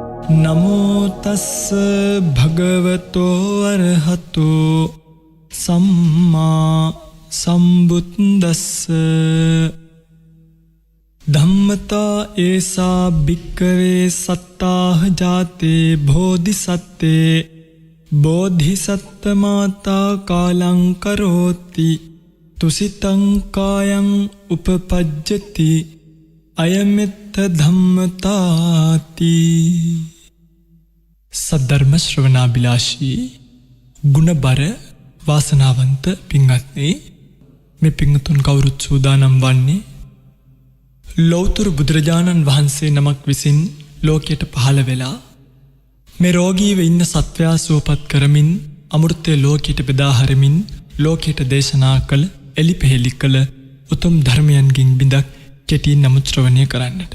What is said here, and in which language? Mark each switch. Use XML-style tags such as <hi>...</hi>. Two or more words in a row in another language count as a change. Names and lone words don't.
<pi>නමෝ තස්ස භගවතෝ අරහතෝ සම්මා සම්බුද්දස්ස ධම්මතා ඒසා භික්ඛවේ සත්තාහ ජාතේ බෝධිසත්තේ බෝධිසත්ත මාතා කාලං කරෝති තුසිතං කායං උපපජ්ජති අයමෙත්ත ධම්මතාති.</pi> <si>සද්ධර්ම ශ්‍රවණාබිලාෂී ගුණබර වාසනාවන්ත පින්වත්නි, මේ පින්තුන් කවුරුත් සූදානම් වන්නේ ලෞතර බුදුරජාණන් වහන්සේ නමක් විසින් ලෝකයට පහළ වෙලා මේ රෝගීව ඉන්න සත්වයා සුවපත් කරමින් අමෘතය ලෝකයට බෙදා හරමින් ලෝකයට දේශනා කළ එලිපෙහෙලි කළ උතුම් ධර්මයන්ගෙන් බිඳක් කෙටියෙන් නමුත් ශ්‍රවණය කරන්නට.</si>